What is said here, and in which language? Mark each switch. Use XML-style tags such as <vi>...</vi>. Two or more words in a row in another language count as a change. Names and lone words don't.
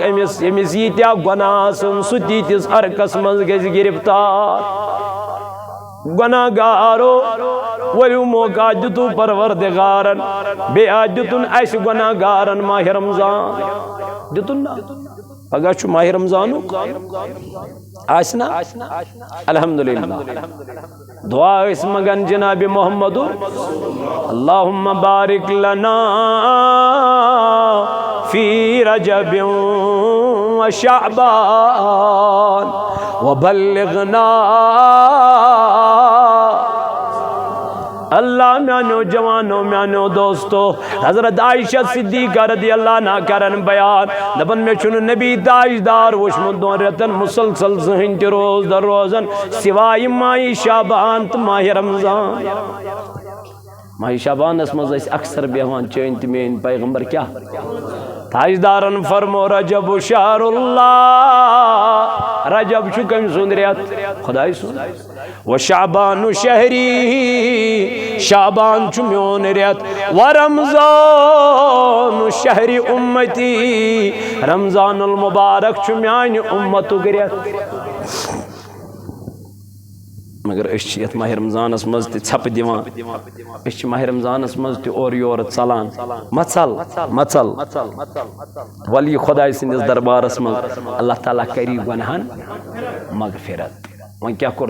<ks>أمِس ییٖتیاہ گۄناہ آسن سُہ تیٖتِس ارکس منٛز گژھِ گرفتار گناہ گارو ولیو موقع دتو پروردگارن بیٚیہِ دِتُن اَسہِ گناہ گارن ماہ رمضان دِتُن نا پگاہ چھُ ماہ رمضانُک آسہِ نا الحمدللہ دعا ٲسۍ منگان جناب محمد</ks> <ar>اللہم بارک لنا فی رجب و شعبان وبلغنا</ar> <ks>اللہ میانو جوانو میانو دوستو حضرت عائشہ صدیقہ</ks> <ar>رضی اللہ عنہ</ar> <ks>کرن بیان دپن میں چھُنہٕ نبی تاجدار وٕچھمُت 2 رٮ۪تن مسلسل زٕہٕنۍ تہِ روز در روزن سوائے ماہِ شعبان تہٕ ماہِ رمضان ماہِ شعبانس منٛز ٲسۍ اکثر بیٚہوان چٲنۍ تہٕ میٲنۍ پیغمبر کیٛاہ تاجدارن فرمو</ks> <ar>رجب شہر اللہ</ar> <ks>رجب چھُ کٔمۍ سُنٛد رٮ۪تھ خۄداے سُنٛد</ks> <ar>و شعبان شہری</ar> <ks>شعبان چھُ میون رٮ۪تھ</ks> <ar>و رمضان شہری اُمتی</ar> <ks>رمضان المبارک چھُ میانہِ اُمتُک رٮ۪تھ مگر أسۍ چھِ یتھ ماہ رمضانس منٛز تہِ ژھپہٕ دِوان أسۍ چھِ ماہ رمضانس منٛز تہِ اورٕ یورٕ ژلان مژل وَلہٕ یہِ خۄداے سٕنٛدِس دربارس منٛز اللہ تعالیٰ کری گۄنہن مغفرت وۄنۍ کیٛاہ کوٚر</ks>